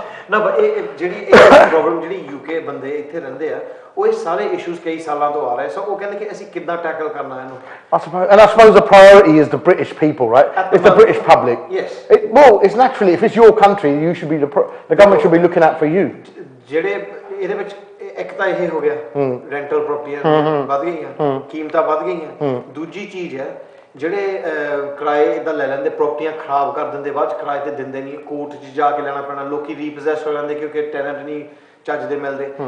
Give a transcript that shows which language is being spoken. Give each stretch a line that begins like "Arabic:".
Punjabi: ਨਾ but ਇਹ ਜਿਹੜੀ ਪ੍ਰੋਬਲਮ ਜਿਹੜੀ UK ਬੰਦੇ ਇੱਥੇ ਰਹਿੰਦੇ ਆ ਉਹ ਇਹ ਸਾਰੇ ਇਸ਼ੂਜ਼ ਕਈ ਸਾਲਾਂ ਤੋਂ ਆ ਰਹੇ, ਸੋ ਉਹ ਕਹਿੰਦੇ ਕਿ ਅਸੀਂ ਕਿੱਦਾਂ ਟੈਕਲ ਕਰਨਾ ਇਹਨੂੰ।
English: I suppose the priority is the British people, right? It's the British public. Yes. Well, it's naturally, if it's your country, you should be the government should be looking out for you.
Punjabi: ਜਿਹੜੇ ਇਹਦੇ ਵਿੱਚ ਇੱਕ ਤਾਂ ਇਹ ਹੋ ਗਿਆ rental ਪ੍ਰਾਪਰਟੀਆਂ ਵਧ ਗਈਆਂ, ਕੀਮਤਾਂ ਵਧ ਗਈਆਂ। ਦੂਜੀ ਚੀਜ਼ ਹੈ ਜਿਹੜੇ ਕਿਰਾਏ ਇਦਾਂ ਲੈ ਲੈਂਦੇ, ਪ੍ਰਾਪਰਟੀਆਂ ਖਰਾਬ ਕਰ ਦਿੰਦੇ, ਬਾਅਦ ਚ ਕਿਰਾਏ ਤੇ ਦਿੰਦੇ ਨਹੀਂ, ਕੋਰਟ 'ਚ ਜਾ ਕੇ ਲੈਣਾ ਪੈਣਾ, ਲੋਕੀ ਰੀਪੋਸੈਸ ਹੋ ਜਾਂਦੇ ਕਿਉਂਕਿ ਟੈਨੈਂਟ ਨਹੀਂ ਚੱਜ ਦੇ ਮਿਲਦੇ।